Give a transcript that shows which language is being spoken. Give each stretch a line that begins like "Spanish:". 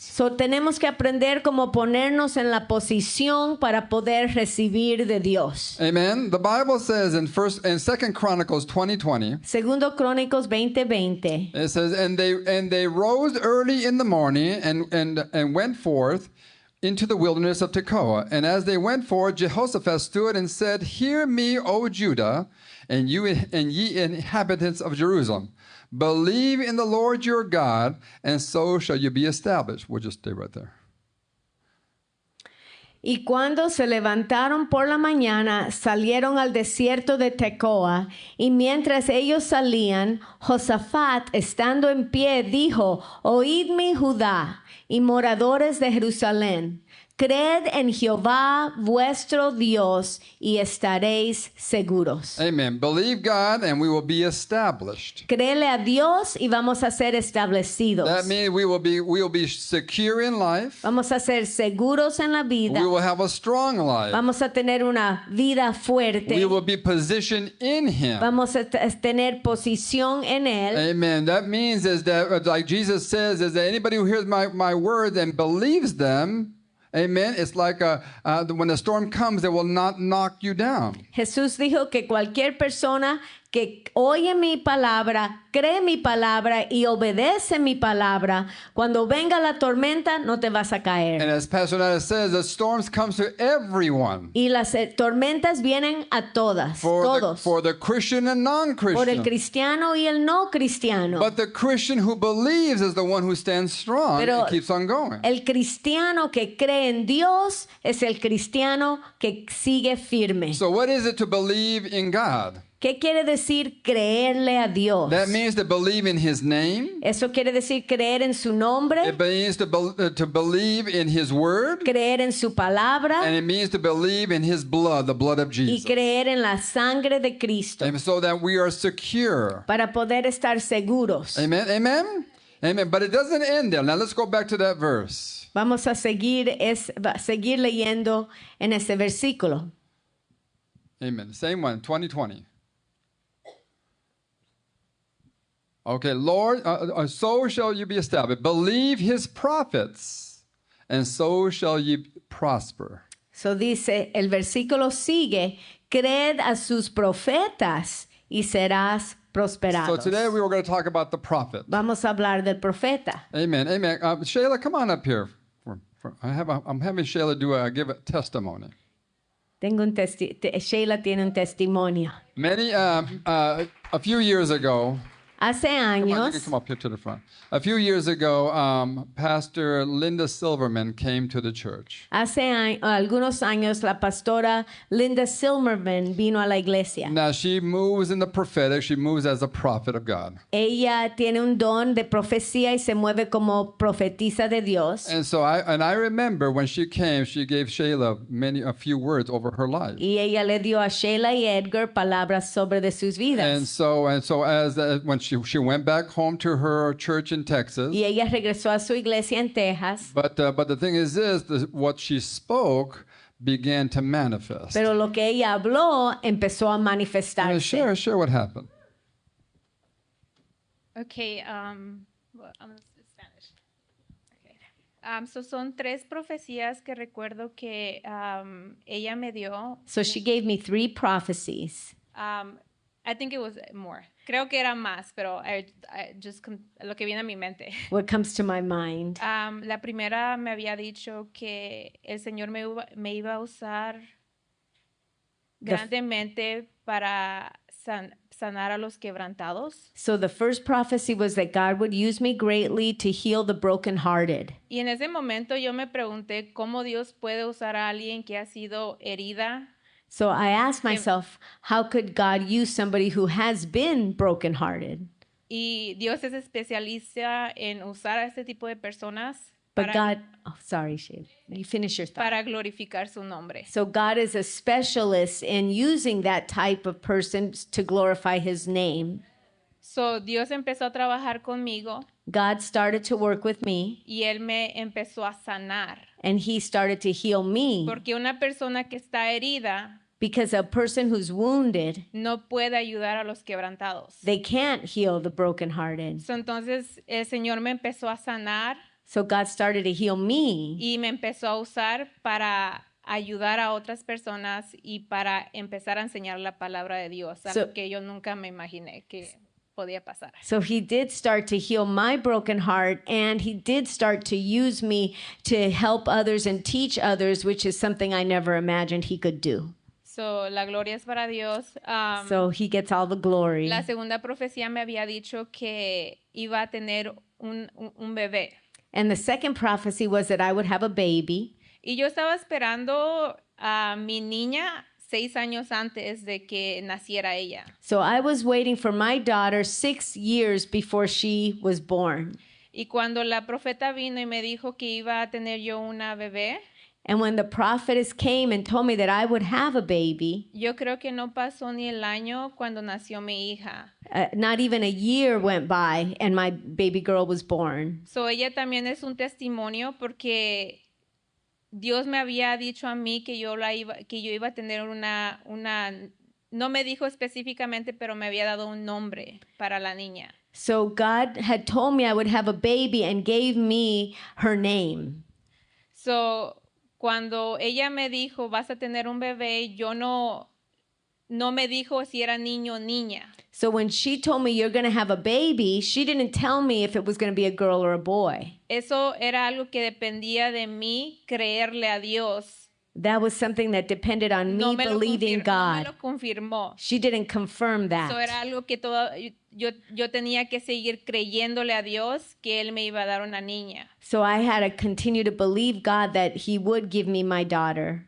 Spanish: So tenemos que aprender cómo ponernos en la posición para poder recibir de Dios.
English: Amen. The Bible says in 2 Chronicles 20:20,
Spanish: Segundo Crónicos 20:20.
English: it says, and they rose early in the morning and went forth into the wilderness of Tekoa. And as they went forth, Jehoshaphat stood and said, Hear me, O Judah, and ye inhabitants of Jerusalem. Believe in the Lord your God, and so shall you be established. We'll just stay right there.
Spanish: Y cuando se levantaron por la mañana, salieron al desierto de Tecoa, y mientras ellos salían, Josafat, estando en pie, dijo, Oídme, Judá, y moradores de Jerusalén, creed en Jehová vuestro Dios, y estaréis seguros.
English: Amen. Believe God, and we will be established.
Spanish: Créele a Dios y vamos a ser establecidos.
English: That means we will be secure in life.
Spanish: Vamos a ser seguros en la vida.
English: We will have a strong life.
Spanish: Vamos a tener una vida fuerte.
English: We will be positioned in Him.
Spanish: Vamos a tener posición en Él.
English: Amen. That means is that, like Jesus says, is that anybody who hears my words and believes them, amen, it's like when the storm comes, it will not knock you down.
Spanish: Jesús dijo que cualquier persona que oye mi palabra, cree mi palabra y obedece mi palabra, cuando venga la tormenta no te vas a
English: And
Spanish: caer.
English: as Pastor Nada says, the storms come to everyone.
Spanish: Y las tormentas vienen a todas, todos,
English: For the Christian and
Spanish: por el
English: non-Christian.
Spanish: cristiano y el no cristiano.
English: But the Christian who believes is the one who stands strong
Spanish: Pero
English: and keeps on going.
Spanish: el cristiano que cree en Dios es el cristiano que sigue firme.
English: So what is it to believe in God?
Spanish: ¿Qué quiere decir creerle a Dios?
English: That means to believe in His name.
Spanish: Eso quiere decir creer en su nombre,
English: It means to believe in His word.
Spanish: creer en su palabra
English: And it means to believe in His blood, the blood of
Spanish: y
English: Jesus.
Spanish: creer en la sangre de Cristo
English: And so that we are secure.
Spanish: para poder estar seguros.
English: Amen? Amen? Amen. But it doesn't end there. Now let's go back to that verse.
Spanish: Vamos a seguir leyendo en ese versículo.
English: Amen. Same one, 2020. Okay, Lord, so shall you be established. Believe His prophets, and so shall you prosper.
Spanish: So dice, el versículo sigue, creed a sus profetas y serás prosperado.
English: So today we were going to talk about the prophet.
Spanish: Vamos a hablar del profeta.
English: Amen. Amen. Shayla, come on up here. I'm having Shayla give a testimony.
Spanish: Sheila tiene un testimonio.
English: A few years ago,
Spanish: Hace
English: come on, you can
Spanish: años,
English: come up here to the front. A few years ago, Pastor Linda Silverman came to the church.
Spanish: algunos años, la pastora Linda Silverman vino a la iglesia.
English: Now she moves in the prophetic. She moves as a prophet of God.
Spanish: Ella tiene un don de profecía y se mueve como profetisa de Dios.
English: And so I remember when she came, she gave Shayla a few words over her life.
Spanish: Y ella le dio a Sheila y Edgar palabras sobre de sus
English: And
Spanish: vidas.
English: so as when she went back home to her church in Texas.
Spanish: Y ella regresó a su iglesia en Texas.
English: But the thing is this, what she spoke began to manifest.
Spanish: Pero lo que ella habló empezó a manifestarse.
English: Share what happened. Okay, well, I'm Spanish. Okay.
Spanish: So son tres profecías que recuerdo que ella me dio.
English: So she gave me 3 prophecies. I think it was more.
Spanish: Creo que era más, pero
English: I just
Spanish: lo que viene a mi mente.
English: What comes to my mind?
Spanish: La primera me había dicho que el Señor me iba a usar grandemente para sanar a los quebrantados.
English: So the first prophecy was that God would use me greatly to heal the brokenhearted.
Spanish: Y en ese momento yo me pregunté cómo Dios puede usar a alguien que ha sido herida.
English: So I asked myself, how could God use somebody who has been brokenhearted?
Spanish: Y Dios es especialista en usar a este tipo de personas
English: But God, sorry, Sheila, you finish your thought.
Spanish: para glorificar su nombre.
English: So God is a specialist in using that type of person to glorify His name.
Spanish: So Dios empezó a trabajar conmigo
English: God started to work with me,
Spanish: y Él me empezó a sanar.
English: and He started to heal me.
Spanish: Porque una persona que está herida
English: Because a person who's wounded,
Spanish: no puede ayudar a los quebrantados.
English: they can't heal the brokenhearted.
Spanish: So, entonces el Señor me empezó a sanar
English: So God started to heal me,
Spanish: y me empezó a usar para ayudar a otras personas y para empezar a enseñar la palabra de Dios, algo
English: So-
Spanish: que yo nunca me imaginé que podía pasar.
English: So He did start to heal my broken heart, and He did start to use me to help others and teach others, which is something I never imagined He could do.
Spanish: So, la gloria es para Dios.
English: So He gets all the glory.
Spanish: La segunda profecía me había dicho que iba a tener un bebé.
English: And the second prophecy was that I would have a baby.
Spanish: Y yo estaba esperando a mi niña 6 años antes de que naciera ella.
English: So I was waiting for my daughter 6 years before she was born.
Spanish: Y cuando la profeta vino y me dijo que iba a tener yo una bebé,
English: And when the prophetess came and told me that I would have a baby,
Spanish: yo creo que no pasó ni el año cuando nació mi hija.
English: not even a year went by and my baby girl was born.
Spanish: So ella también es un testimonio porque Dios me había dicho a mí que yo iba a tener una, no me dijo específicamente, pero me había dado un nombre para la niña.
English: So God had told me I would have a baby and gave me her name.
Spanish: So, cuando ella me dijo, vas a tener un bebé, yo no no me dijo si era niño o niña.
English: So when she told me you're going to have a baby, she didn't tell me if it was going to be a girl or a boy.
Spanish: Eso era algo que dependía de mí creerle a Dios.
English: That was something that depended on me believing
Spanish: no me
English: God.
Spanish: lo confirmó.
English: She didn't confirm
Spanish: Eso era
English: that.
Spanish: algo que yo tenía que seguir creyéndole a Dios que Él me iba a dar una niña.
English: So I had to continue to believe God that He would give me my daughter.